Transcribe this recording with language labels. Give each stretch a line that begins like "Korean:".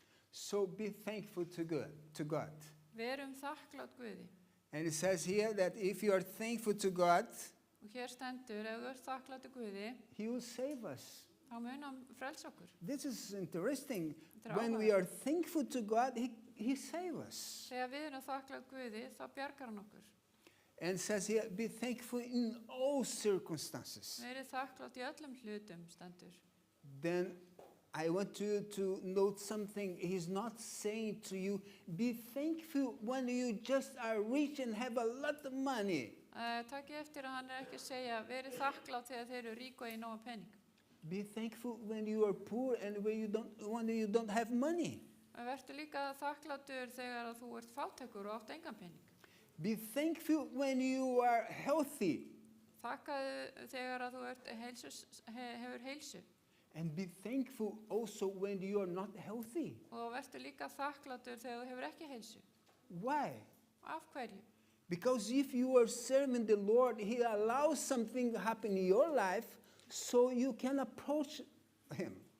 English: So be thankful to God.
Icelandic: Verum þakklátt Guði.
English: And it says here that if you are thankful to God,
Icelandic: Og hér stendur, ef þú ert þakklátt Guði,
English: He will save us.
Icelandic: þá mun hann frelsa okkur.
English: This is interesting.
Icelandic: Þetta er
English: When we are thankful to God, He saves us.
Icelandic: Þegar við erum þakklátt Guði, þá bjargar hann okkur.
English: And it says here, be thankful in all circumstances.
Icelandic: Verið þakklátt í öllum hlutum, stendur.
English: Then I want you to note something. He's not saying to you, be thankful when you just are rich and have a lot of money.
Icelandic: Takkið eftir að hann er ekki að segja, verið þakklátt þegar þeir eru rík og í nóga pening.
English: Be thankful when you are poor and when you don't have money.
Icelandic: Vertu líka þakkláttur þegar að þú ert fátækur og átt engan pening.
English: Be thankful when you are healthy.
Icelandic: Þakkaðu þegar að þú ert hefur heilsu.
English: And be thankful also when you are not healthy.
Icelandic: Og vertu líka þakkláttur þegar þú hefur ekki heilsu.
English: Why?
Icelandic: Af hverju?
English: Because if you are serving the Lord, He allows something to happen in your life so you can approach Him.